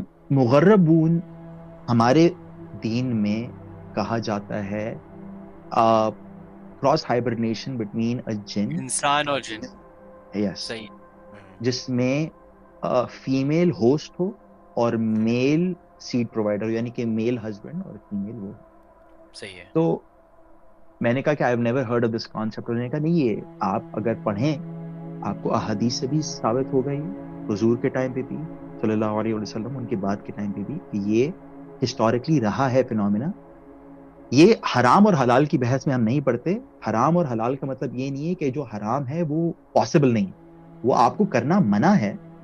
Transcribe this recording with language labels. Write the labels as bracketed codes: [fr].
[ur] مغربون ہمارے دین میں کہا جاتا ہے [en] cross hibernation between a jinn, [ur] انسان اور جن. [en] yes, [ur] صحیح. جس میں فیمیل ہوسٹ ہو اور میل سیڈ پرووائڈر، یعنی کہ میل ہسبینڈ اور فیمیل وہ. صحیح ہے. [en] تو میں نے کہا کہ I've never heard of this concept. [ur] انہوں نے کہا نہیں یہ آپ اگر پڑھیں آپ کو احادیث سے بھی ثابت ہوگا، یہ حضور کے ٹائم پہ بھی صلی اللہ علیہ وسلم، ان کے بعد کے ٹائم پہ بھی یہ ہسٹوریکلی رہا ہے فینومینا. یہ حرام اور حلال کی بحث میں ہم نہیں پڑھتے. حرام اور حلال کا مطلب یہ نہیں ہے کہ جو حرام ہے وہ پاسبل نہیں، وہ آپ کو کرنا منع ہے.